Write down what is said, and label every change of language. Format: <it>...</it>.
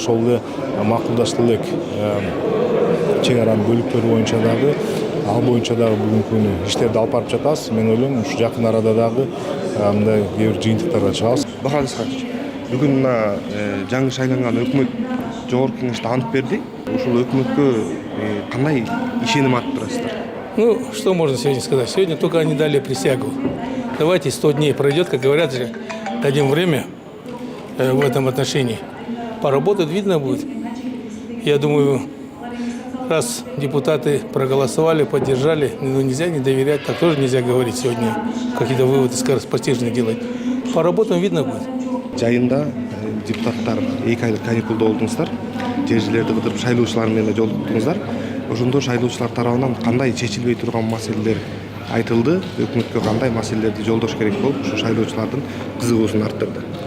<ky>Ошол эле макулдаштуу элек чек аранын бөлүктөрү боюнча дагы ал боюнча дагы бүгүнкү күнү иштерди алып барып жатабыз. Мен ойлойм, ушу жакын арада дагы мындай кээ бир жыйынтыктарга чыгабыз. Бахар Исхакович, бүгүн мына жаңы шайланган өкмөт Жогорку Кеңеште ант берди. Ушул өкмөткө кандай ишеним арттырасыздар?</ky> <ru>Ну, что можно сегодня сказать? Сегодня только они дали присягу. Давайте 100 дней пройдет, как говорят же, дадим время в этом отношении. Поработать видно будет. Я думаю, раз депутаты проголосовали, поддержали, ну нельзя не доверять, так тоже нельзя говорить сегодня, какие-то выводы скороспостижные делать. Поработаем, видно будет.</ru> <ky>Жайында депутаттар 2 айлык каникулда болдуңуздар. Жер-жерлерди кыдырып шайлоочулар менен жолуктуңуздар. Ошондо шайлоочулар тарабынан кандай чечилбей турган маселелер айтылды? Өкмөткө кандай маселелерди жолдош керек болуп, ушу шайлоочулардын кызыгуусун арттырды?</ky>